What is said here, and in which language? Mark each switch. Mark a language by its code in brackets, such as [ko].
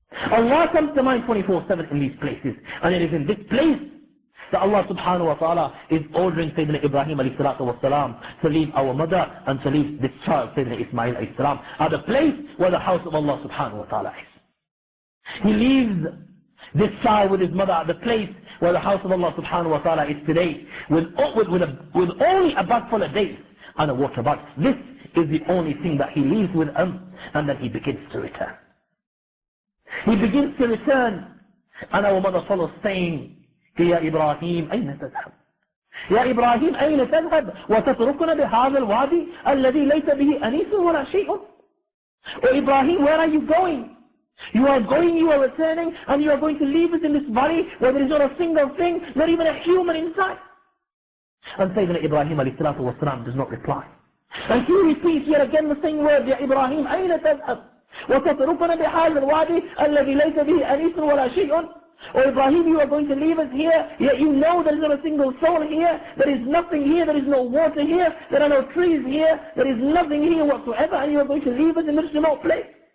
[en] Allah comes to mind 24/7 in these places. And it is in this place that Allah subhanahu wa ta'ala is ordering Sayyidina Ibrahim alayhi salatu wa salam to leave our mother and to leave this child, Sayyidina Ismail alayhi salam, at the place where the house of Allah subhanahu wa ta'ala is. He leaves this child with his mother at the place where the house of Allah subhanahu wa ta'ala is today, with only a bag full of dates and a water bag. This is the only thing that he leaves with him, and then he begins to return. He begins to return, and our mother follows saying, [ar] يا إبراهيم أين تذهب؟ يا إبراهيم أين تذهب وتتركنا بهذا الوادي الذي ليس به أنيس ولا شيء؟ [en] Oh Ibrahim, where are you going? You are going, you are returning, and you are going to leave us in this valley where there is not a single thing, not even a human inside. And Sayyidina Ibrahim alayhi salatu wa salam does not reply. And he repeats yet again the same word, [ar] يا إبراهيم أين تذهب وتتركنا بهذا الوادي الذي ليس به أنيس ولا شيء؟ [en] Oh Ibrahim, you are going to leave us here, yet you know there is not a single soul here, there is nothing here, there is no water here, there are no trees here, there is nothing here whatsoever, and you are going to leave us in this remote place.